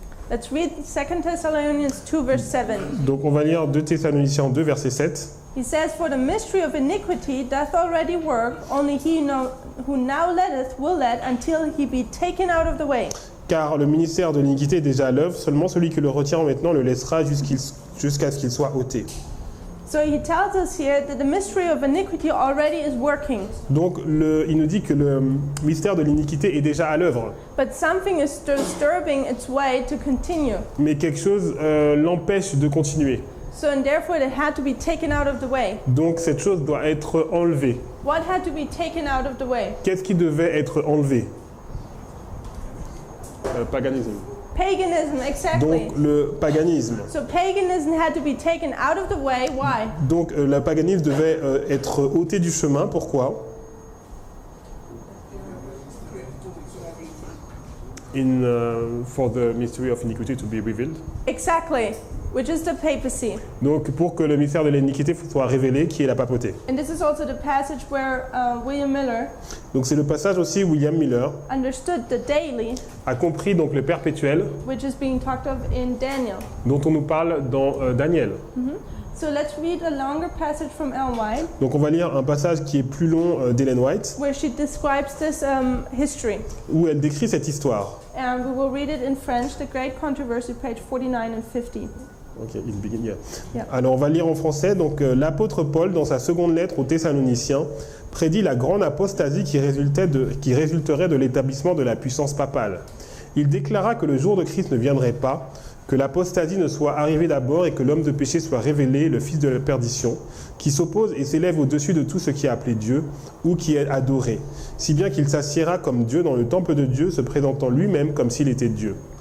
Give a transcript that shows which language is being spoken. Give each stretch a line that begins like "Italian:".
English: Let's read 2 Thessalonians 2 verse 7.
French: Donc on va lire 2 Thessaloniciens 2 verset 7.
English: He says, "For the mystery of iniquity doth already work, only he who now letteth will let until he be taken out of the way."
French: Car le ministère de l'iniquité est déjà à l'œuvre, seulement celui qui le retient maintenant le laissera jusqu'à ce qu'il soit ôté.
English: So he tells us here that the mystery of iniquity already is working.
French: Donc il nous dit que le mystère de l'iniquité est déjà à l'œuvre,
English: But something is disturbing its way to continue.
French: mais quelque chose l'empêche de continuer.
English: So and therefore it had to be taken out of the way.
French: Donc cette chose doit être enlevée.
English: What had to be taken out of the way?
French: Qu'est-ce qui devait être enlevé? Paganisme.
English: Paganism, exactly.
French: Donc le paganisme.
English: So paganism had to be taken out of the way. Why?
French: Donc le paganisme devait être ôté du chemin. Pourquoi?
English: For the mystery of iniquity to be revealed. Exactly. Which is the papacy.
French: Donc pour que le mystère de l'iniquité soit révélé, qui est la papauté.
English: And this is also the passage where William Miller
French: Donc c'est le passage aussi où William Miller
English: understood the daily,
French: a compris donc le perpétuel
English: which is being talked of in Daniel.
French: dont on nous parle dans Daniel.
English: So let's read a longer passage from Ellen White,
French: Donc on va lire un passage qui est plus long d'Ellen White,
English: where she describes this history.
French: où elle décrit cette histoire.
English: And we will read it in French, The Great Controversy, page 49 and 50. Ok, il begin, yeah. Yeah.
French: Alors on va lire en français. Donc l'apôtre Paul, dans sa seconde lettre aux Thessaloniciens, prédit la grande apostasie qui résulterait de l'établissement de la puissance papale. Il déclara que le jour de Christ ne viendrait pas, que l'apostasie ne soit arrivée d'abord et que l'homme de péché soit révélé, le fils de la perdition, qui s'oppose et s'élève au-dessus de tout ce qui est appelé Dieu ou qui est adoré, si bien qu'il s'assiera comme Dieu dans le temple de Dieu, se présentant lui-même comme s'il était Dieu.